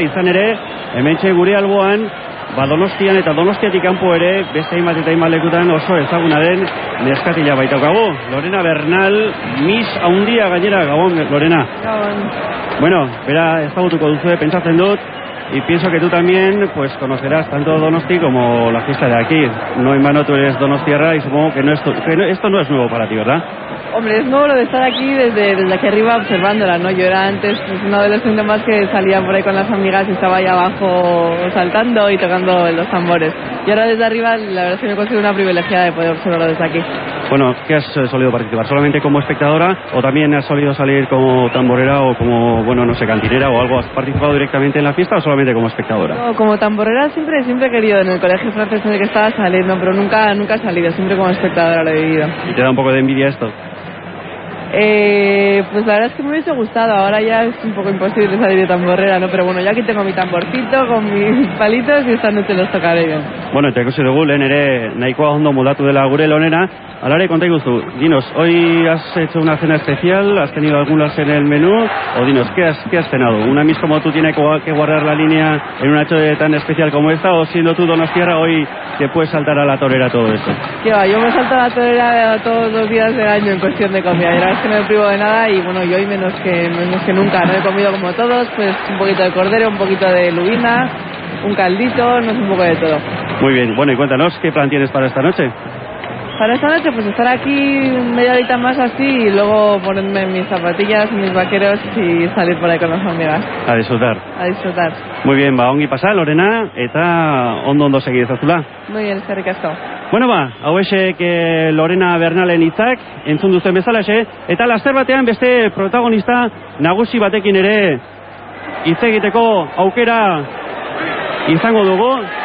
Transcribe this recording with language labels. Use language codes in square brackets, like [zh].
[eu] Izan ere, hementxe gure alboan, Donostian eta Donostiatik kanpo ere, beste hainbat eta hainbat lekutan oso ezaguna den neskatila baitaukagu. Lorena Bernal, Miss Haundia gainera, Gabon, Lorena. Gabon. Bueno, bera ezagutuko duzue, pentsatzen dut, [es] y pienso que tú también pues conocerás tanto Donosti como la fiesta de aquí. No en vano tú eres donostiarra y supongo que esto no es nuevo para ti, ¿verdad? Hombre, es nuevo lo de estar aquí desde aquí arriba observándola, ¿no? Yo era antes pues, un adolescente más que salía por ahí con las amigas y estaba ahí abajo saltando y tocando los tambores. Y ahora desde arriba la verdad es que me considero una privilegiada de poder observarlo desde aquí. Bueno, ¿qué has solido participar? ¿Solamente como espectadora o también has solido salir como tamborera o como, bueno, no sé, cantinera o algo? ¿Has participado directamente en la fiesta o solamente como espectadora? No, como tamborera siempre he querido en el colegio francés en el que estaba saliendo, pero nunca he salido, siempre como espectadora lo he vivido. ¿Y te da un poco de envidia esto? Pues la verdad es que me hubiese gustado, ahora ya es un poco imposible salir de tamborrera, ¿no? Pero bueno, ya aquí tengo mi tamborcito con mis palitos y esta noche los tocaré bien. [eu] Bueno, eta ikusi dugu, lehen ere nahikoa ondo moldatu dela gure lonera. Alare, konta iguzu, [es] dinos, hoy has hecho una cena especial, has tenido algunas en el menú, o dinos, ¿qué has cenado? ¿Una Miss como tú tiene que guardar la línea en una noche tan especial como esta, o siendo tú donostiarra hoy te puedes saltar a la torera todo eso? Que va, yo me salto a la torera todos los días del año en cuestión de comida, y la verdad es que no me privo de nada y bueno, yo hoy menos que nunca, no he comido como todos, pues un poquito de cordero, un poquito de lubina, un caldito, no sé, un poco de todo. Muy bien, bueno, y cuéntanos, ¿qué plan tienes para esta noche? Para esta noche, pues estar aquí media horita más así y luego ponerme mis zapatillas, mis vaqueros y salir por ahí con las amigas. A disfrutar. A disfrutar. Muy bien, [eu] ongi pasa, Lorena, eta ondo segi ezazula. [es] Muy bien, [eu] eskerrik asko. Bueno hauexek Lorena Bernalen hitzak, entzun duzen bezalaxe, eta laster batean beste protagonista nagusi batekin ere hitz egiteko aukera izango dugu.